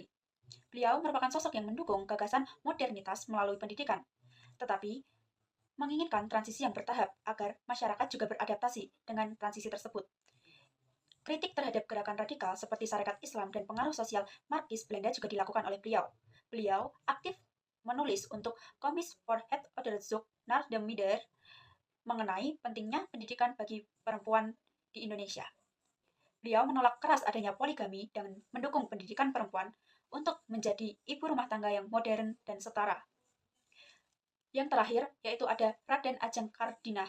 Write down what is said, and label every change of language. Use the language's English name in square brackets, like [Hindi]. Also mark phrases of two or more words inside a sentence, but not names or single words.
[Indonesian] Beliau merupakan sosok yang mendukung gagasan modernitas melalui pendidikan, tetapi menginginkan transisi yang bertahap agar masyarakat juga beradaptasi dengan transisi tersebut. Kritik terhadap gerakan radikal seperti Sarekat Islam dan pengaruh sosial Marxis Belanda juga dilakukan oleh beliau. Beliau aktif menulis untuk Komis voor het onderzoek naar de Minder mengenai pentingnya pendidikan bagi perempuan di Indonesia. Beliau menolak keras adanya poligami dan mendukung pendidikan perempuan untuk menjadi ibu rumah tangga yang modern dan setara. Yang terakhir yaitu ada Raden Ajeng Kardinah.